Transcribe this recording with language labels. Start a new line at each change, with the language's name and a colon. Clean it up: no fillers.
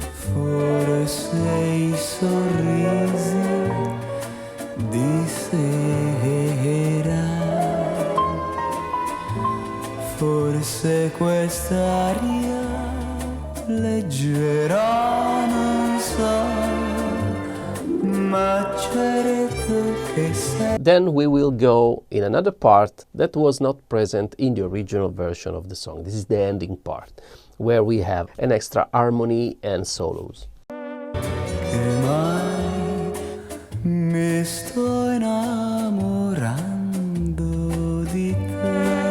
Italian: Forse i sorrisi di sera, forse quest'aria leggera, non so, ma certo che sei.
English: Then we will go in another part that was not present in the original version of the song. This is the ending part, where we have an extra harmony and solos.
Italian: Che mai mi sto innamorando di te.